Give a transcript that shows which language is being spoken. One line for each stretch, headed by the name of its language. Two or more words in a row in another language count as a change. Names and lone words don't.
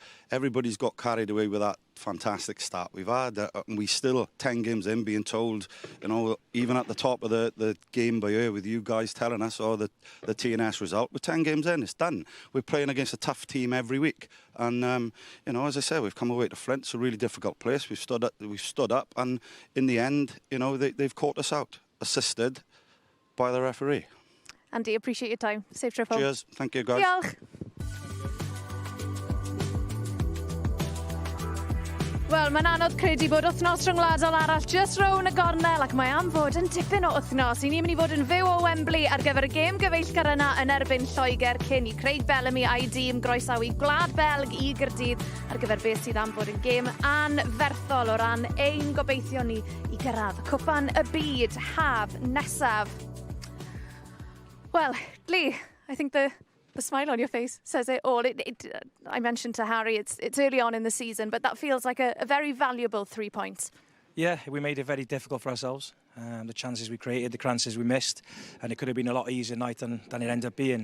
English: Everybody's got carried away with that fantastic start we've had, and we still 10 games in being told, you know, even at the top of the game by ear with you guys telling us, or the TNS result, we're 10 games in, it's done. We're playing against a tough team every week, and you know, as I said, we've come away to Flint. It's a really difficult place. We've stood up, and in the end, you know, they've caught us out, assisted by the referee. Andy, appreciate your time. Safe trip home. Cheers. Thank you, guys.
Welsh: Diolch. Wel, mae'n anodd credu bod wythnos rhyngwladol arall just rown y gornel, ac mae am fod yn dipyn o wythnos. I ni'n mynd i fod yn fyw o Wembley ar gyfer y gêm gyfeillgar yna yn erbyn Lloegr cyn i Craig Bellamy a'i dîm groesawu Gwlad Belg i Gaerdydd ar gyfer beth sydd am fod yn gêm anferthol o ran ein gobeithio ni i gyrraedd Cwpan y Byd haf nesaf.
English: Well, Lee, I think the smile on your face says it all. I mentioned to Harry, it's early on in the season, but that feels like a very valuable 3 points. Yeah, we made it very difficult for ourselves. The chances we created, the chances we missed, and it could have been a lot easier night than it ended up being.